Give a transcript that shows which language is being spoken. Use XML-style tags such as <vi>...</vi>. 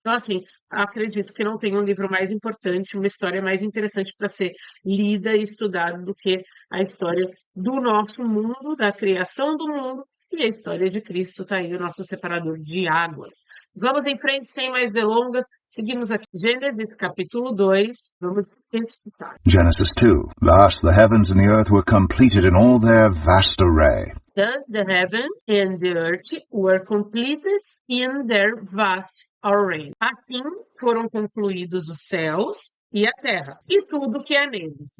<pt>Então, assim, acredito que não tem um livro mais importante, uma história mais interessante para ser lida e estudada do que a história do nosso mundo, da criação do mundo, e a história de Cristo está aí, o nosso separador de águas. Vamos em frente, sem mais delongas. Seguimos aqui. Gênesis, capítulo 2. Vamos escutar.</pt> <en>Genesis 2. Thus the heavens and the earth were completed in all their vast array. Thus the heavens and the earth were completed in their vast array.</en> <pt>Assim foram concluídos os céus e a terra, e tudo que há neles.</pt>